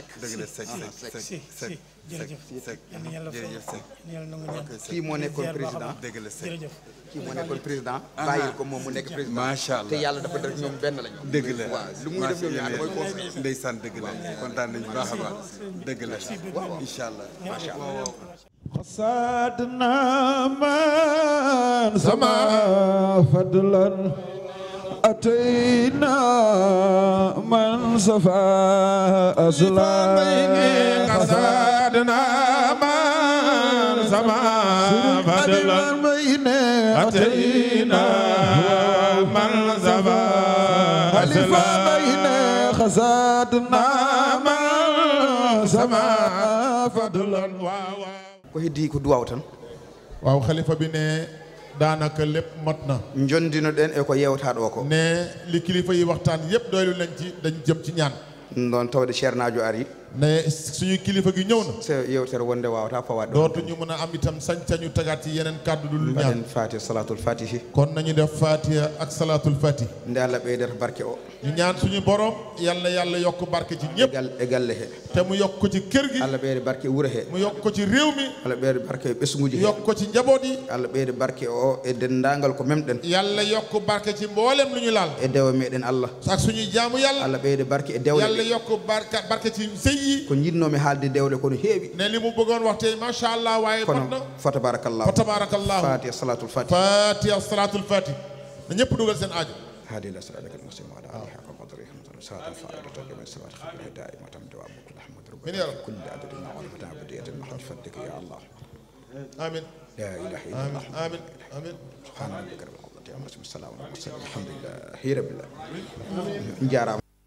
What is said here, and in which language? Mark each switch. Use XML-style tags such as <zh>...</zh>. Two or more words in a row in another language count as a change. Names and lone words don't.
<wo>dëgg la Seck jërëjëf kii moo nekkoon président dëgg la Seck kii moo nekkoon président bàyyil ko moom mu nekk président</wo> <ar>ما شاء الله</ar> <wo>te yàlla dafa def ñoom benn lañu dëgg la waaw lu muy def ñoom ñaar mooy conseil ndeysaan dëgg la kontaan nañu baax a baax dëgg la</wo> <ar>إن شاء الله ما شاء الله قصدنا من سما فضلا أتينا من صفى أصلا قصدنا من سما فضلا أتينا من صفى خليفة بين قصدنا من سما فضلا</ar> <ff>ko heddi ko duwaw tan</ff> <wo>waaw xalifa bi ne daanaka lépp mot na</wo> <ff>jondino ɗen e ko yewtaɗo ko</ff> <wo>ne li kilifa yi waxtaan yépp doylu nañ ci dañ jëm ci ñaan</wo> <ff>ɗon tawde ceernajo ari</ff> <wo>ne suñu kilifa gi ñëw na</wo> <ff>so yewtere wonde wawata fawade</ff> <wo>dootu ñu mën a am itam sañ-sañu tagaat ci yeneen kàddu dul ñaan</wo> <ff>mbaɗen fatiha salatul fatihi</ff> <wo>kon nañu def fatiha ak salatul fatih</wo> <ff>nde Allah ɓeydata barke o</ff> <wo>ñu ñaan suñu borom yàlla yàlla yokk barke ci ñëpp</wo> <ff>e galle he</ff> <wo>te mu yokk ko ci kër gi</wo> <ff>Allah ɓeyde barke wuuro he</ff> <wo>mu yokk ko ci réew mi</wo> <ff>Allah ɓeyde barke e ɓesguji he</ff> <wo>yokk ko ci njaboot yi</wo> <ff>Allah ɓeyde barke o e dendagal ko memɗen</ff> <wo>yàlla yokk barke ci mboolem lu ñu laal</wo> <ff>e dewa meɗen Allah</ff> <wo>ak suñuy jaamu yàlla</wo> <ff>Allah ɓeyde barke e dewle</ff> <wo>yàlla yokk barke ci sëy yi</wo> <ff>ko jiɗnomi haalde dewle kono heewi</ff> <wo>ne li mu bëggoon wax tey</wo> <ar>ما شاء الله</ar> <wo>waaye</wo> <ff>kono</ff> <wo>mot na</wo> <ar>فتبارك الله فتبارك الله</ar> <wo>fatiha salatul fatih fatiha salatul fatih na ñëpp dugal seen aajo</wo> <ar>هذه الأسرار المسلم وعلى آله حق قدره صلاة فائدة جميع الصلاة خير دائمة دوام كل أحمد ربنا كل عدد ما ورد عبدية المحمد فدك يا الله آمين لا إله إلا الله آمين آمين سبحان ربك رب العزة عما يصفون والسلام على المرسلين الحمد لله رب العالمين</ar>